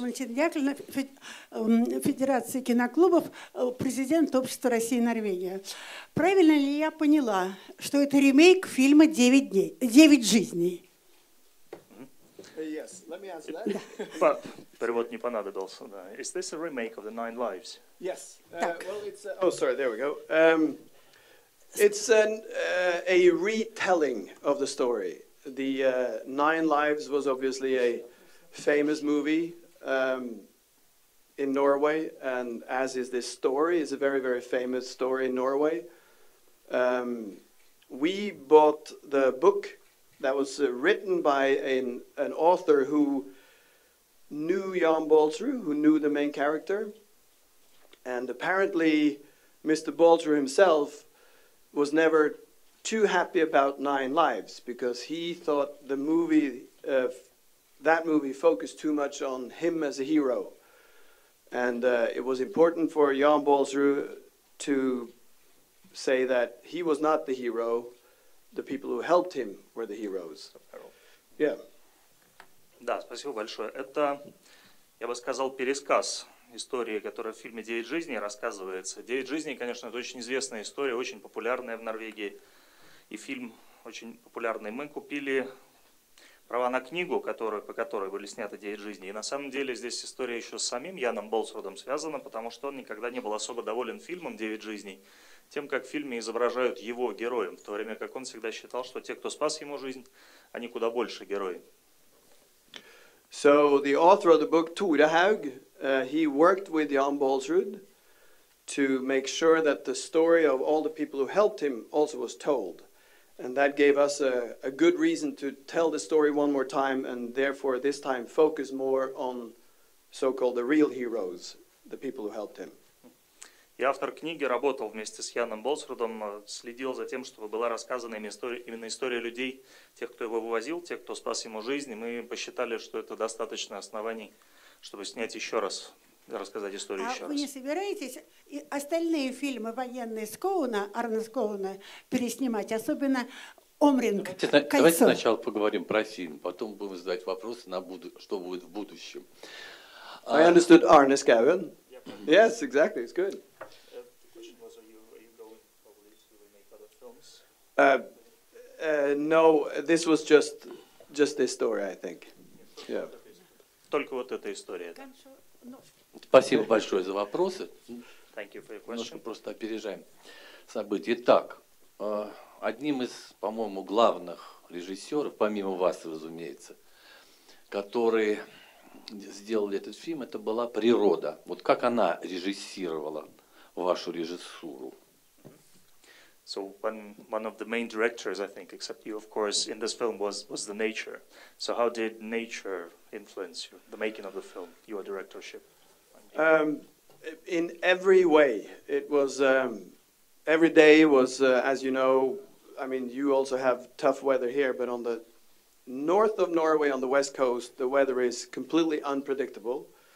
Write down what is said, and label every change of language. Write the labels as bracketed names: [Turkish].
[Russian] Валентина Яковлевна, Федерация киноклубов, президент Общества России и Норвегия. Правильно ли я поняла, что это ремейк фильма «Девять жизней»? [English] Yes, let me answer that. [Russian] Перевод не понадобился, да. [English] Is this a remake of the Nine Lives? Yes. Well, it's. Oh, sorry. There we go. It's a retelling of the story. The Nine Lives was obviously a famous movie in Norway, and as is this story, it's a very, very famous story in Norway. We bought the book that was written by an author who knew Jan Balsrud, who knew the main character, and apparently Mr. Balsrud himself was never too happy about Nine Lives because he thought the movie, that movie focused too much on him as a hero. And it was important for Jan Balsrud to say that he was not the hero, the people who helped him were the heroes. Yeah. [Russian] Да, спасибо большое. Это, я бы сказал, пересказ истории, которая в фильме «Девять жизней» рассказывается. «Девять жизней», конечно, это очень известная история, очень популярная в Норвегии. И фильм очень популярный. Мы купили права на книгу, по которой были сняты «Девять жизней». И на самом деле здесь история еще с самим Яном Болсрудом связана, потому что он никогда не был особо доволен фильмом «Девять жизней», тем, как в фильме изображают его героем, в то время как он всегда считал, что те, кто спас ему жизнь, они куда больше герои. [English] So the author of the book, Tore Haug, he worked with Jan Balsrud to make sure that the story of all the people who helped him also was told. And that gave us a good reason to tell the story one more time and therefore this time focus more on so-called the real heroes, the people who helped him. [Russian] И автор книги работал вместе с Яном Болсрудом, следил за тем, чтобы была рассказана именно история людей, тех, кто его вывозил, тех, кто спас ему жизнь. И мы посчитали, что это достаточно оснований, чтобы снять еще раз, рассказать историю еще раз. А вы не собираетесь остальные фильмы военные Арна Скоуна переснимать, особенно «Омринг», «Кольцо»? Давайте сначала поговорим про фильм, потом будем задавать вопросы, что будет в будущем. [English] I understood Arne Skouen. Yes, exactly. It's good. The question was, are you going probably to remake other films? No, this was just this story, I think. Yeah. [Russian] Только вот эта история. Спасибо большое за вопросы. [English] Thank you for your [Russian] Немножко [English] question. [Russian] просто опережаем события. Итак, одним из, по-моему, главных режиссеров, помимо вас, разумеется, которые сделали этот фильм, это была природа. Вот как она режиссировала вашу режиссуру? [English] So one of the main directors, I think, except you, of course, in this film was the nature. So how did nature influence you, the making of the film, your directorship? In every way. It was, every day was, as you know, I mean, you also have tough weather here, but on the north of Norway, on the west coast, the weather is completely unpredictable.